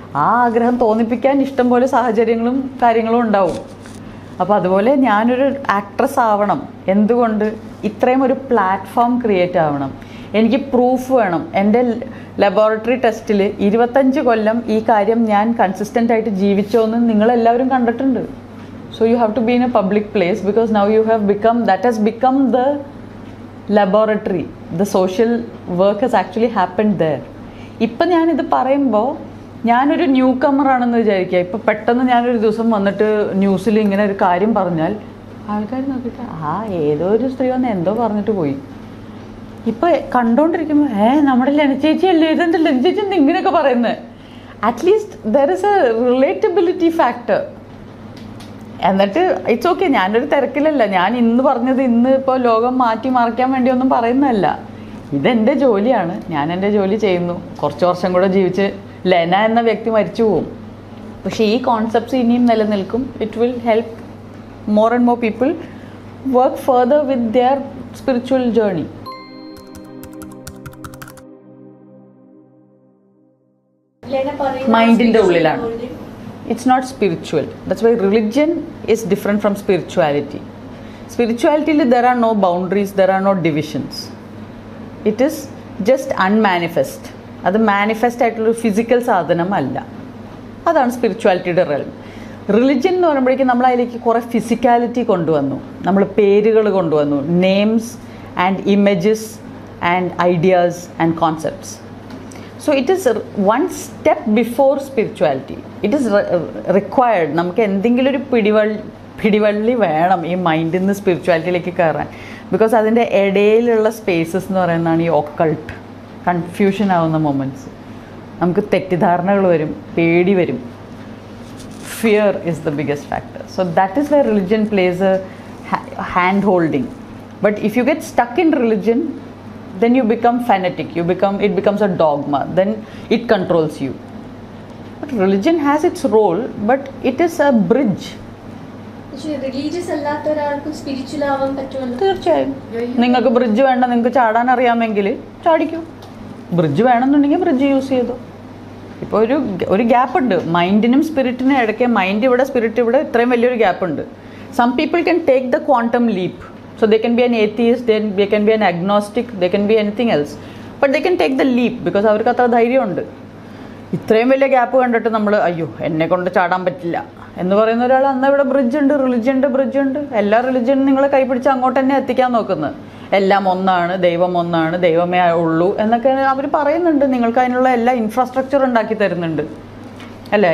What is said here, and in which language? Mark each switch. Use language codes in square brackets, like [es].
[ml] ആ ആഗ്രഹം തോന്നിപ്പിക്കാൻ ഇഷ്ടം പോലെ സാഹചര്യങ്ങളും കാര്യങ്ങളും ഉണ്ടാവും. അപ്പോൾ അതുപോലെ ഞാനൊരു ആക്ട്രസ് ആവണം. എന്തുകൊണ്ട്? ഇത്രയും ഒരു പ്ലാറ്റ്ഫോം ക്രിയേറ്റ് ആവണം. എനിക്ക് പ്രൂഫ് വേണം. എൻ്റെ ലബോറട്ടറി ടെസ്റ്റിൽ 25 കൊല്ലം ഈ കാര്യം ഞാൻ കൺസിസ്റ്റൻ്റ് ആയിട്ട് ജീവിച്ചോന്ന് നിങ്ങളെല്ലാവരും കണ്ടിട്ടുണ്ട്. [en] So you have to be in a public place, because now you have become, that has become the laboratory. The social work has actually happened there. [ml] ഇപ്പം ഞാനിത് പറയുമ്പോൾ ഞാനൊരു ന്യൂ കമ്മറാണെന്ന് വിചാരിക്കുക. ഇപ്പം പെട്ടെന്ന് ഞാനൊരു ദിവസം വന്നിട്ട് ന്യൂസിൽ ഇങ്ങനെ ഒരു കാര്യം പറഞ്ഞാൽ ആൾക്കാർ നോക്കിയിട്ട് ഏതോ ഒരു സ്ത്രീ വന്ന് എന്തോ പറഞ്ഞിട്ട് പോയി. ഇപ്പം കണ്ടുകൊണ്ടിരിക്കുമ്പോൾ നമ്മുടെ ലെന ചേച്ചിയല്ലേ, ഇതെന്താ ലെന ചേച്ചി എന്താ ഇങ്ങനെയൊക്കെ പറയുന്നത്? [en] At least there is a relatability factor. [ml] എന്നിട്ട് [en] it's okay, [ml] ഞാനൊരു തിരക്കിലല്ല, ഞാൻ ഇന്ന് പറഞ്ഞത് ഇന്ന് ഇപ്പോൾ ലോകം മാറ്റി മറിക്കാൻ വേണ്ടിയൊന്നും പറയുന്നതല്ല. ഇതെൻ്റെ ജോലിയാണ്, ഞാൻ എൻ്റെ ജോലി ചെയ്യുന്നു. കുറച്ച് വർഷം കൂടെ ജീവിച്ച് ലെന എന്ന വ്യക്തി മരിച്ചു പോവും, പക്ഷേ ഈ കോൺസെപ്റ്റ്സ് ഇനിയും നിലനിൽക്കും. [en] It will help more and more people work further with their spiritual journey. [ml] മൈൻഡിൻ്റെ ഉള്ളിലാണ്. [en] It's not spiritual. That's why religion is different from spirituality. Spirituality, there are no boundaries, there are no divisions. It is just unmanifest. [ml] അത് manifest ആയിട്ടുള്ളൊരു physical സാധനമല്ല. അതാണ് സ്പിരിച്വാലിറ്റിയുടെ realm. Religion എന്ന് പറയുമ്പോഴേക്കും നമ്മൾ അതിലേക്ക് കുറേ ഫിസിക്കാലിറ്റി കൊണ്ടുവന്നു, നമ്മൾ പേരുകൾ കൊണ്ടുവന്നു, [en] Names and images and ideas and concepts. So it is one step before spirituality. It is required. [ml] നമുക്ക് എന്തെങ്കിലും ഒരു പിടിവള്ളി വേണം ഈ മൈൻഡിൽ നിന്ന് സ്പിരിച്വാലിറ്റിയിലേക്ക് കയറാൻ. ബിക്കോസ് അതിൻ്റെ ഇടയിലുള്ള സ്പേസസ് എന്ന് പറയുന്നതാണ് ഈ ഒക്കൾട്ട്, കൺഫ്യൂഷൻ ആവുന്ന മൊമെൻറ്റ്സ്. നമുക്ക് തെറ്റിദ്ധാരണകൾ വരും, പേടി വരും. [en] Fear is the biggest factor. So that is where religion plays a hand holding. But if you get stuck in religion, then you become fanatic, it becomes a dogma, then it controls you. But religion has its role, but it is a bridge. [ml] Religious അല്ലാത്ത ഒരാൾക്കും spiritual ആവാൻ പറ്റുമല്ലോ. തീർച്ചയായും. നിങ്ങൾക്ക് bridge വേണ്ട, നിങ്ങൾക്ക് ചാടാൻ അറിയാമെങ്കിൽ ചാടിക്കൂ. ബ്രിഡ്ജ് വേണമെന്നുണ്ടെങ്കിൽ ബ്രിഡ്ജ് യൂസ് ചെയ്തോ. ഇപ്പോൾ ഒരു ഗ്യാപ്പ് ഉണ്ട് മൈൻഡിനും സ്പിരിറ്റിനും ഇടയ്ക്ക്. മൈൻഡ് ഇവിടെ, സ്പിരിറ്റ് ഇവിടെ, ഇത്രയും വലിയൊരു ഗ്യാപ്പ് ഉണ്ട്. [en] Some people can take the quantum leap. So they can be an atheist, then they can be an agnostic, they can be anything else. But they can take the leap because [ml] അവർക്ക് അത്ര ധൈര്യമുണ്ട്. ഇത്രയും വലിയ gap കണ്ടിട്ട് നമ്മൾ അയ്യോ എന്നെ കൊണ്ട് ചാടാൻ പറ്റില്ല എന്ന് പറയുന്ന ഒരാൾ, അന്ന് ഇവിടെ ബ്രിഡ്ജ് ഉണ്ട്, ബ്രിഡ്ജ് ഉണ്ട്. എല്ലാ റിലിജനും നിങ്ങളെ കൈപിടിച്ച് അങ്ങോട്ട് തന്നെ എത്തിക്കാൻ നോക്കുന്നത്. എല്ലാം ഒന്നാണ്, ദൈവം ഒന്നാണ്, ദൈവമേ ഉള്ളൂ എന്നൊക്കെ അവർ പറയുന്നുണ്ട്. നിങ്ങൾക്ക് അതിനുള്ള എല്ലാ ഇൻഫ്രാസ്ട്രക്ചർ ഉണ്ടാക്കി തരുന്നുണ്ട് അല്ല.